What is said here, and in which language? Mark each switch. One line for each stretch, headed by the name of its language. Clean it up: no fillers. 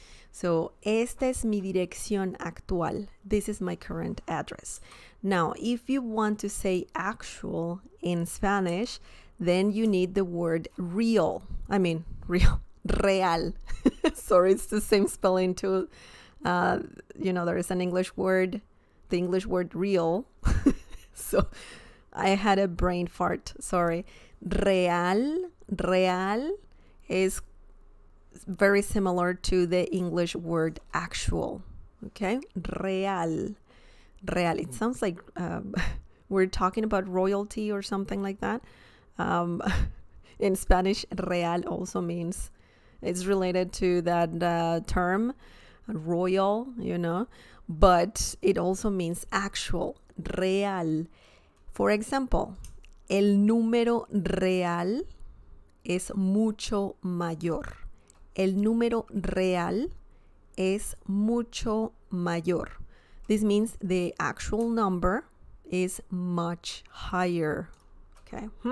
Spanish: So, esta es mi dirección actual.
English: This is my current address. Now, if you want to say actual in Spanish, then you need the word real. I mean, real. Real. Sorry, it's the same spelling too. There is an English word, the English word real. So I had a brain fart, sorry. Real is very similar to the English word actual. Okay, real. It sounds like we're talking about royalty or something like that. In Spanish, real also means it's related to that term, royal, but it also means actual, real. For example,
Spanish: el número real es mucho mayor. El número real es mucho mayor.
English: This means the actual number is much higher. Okay.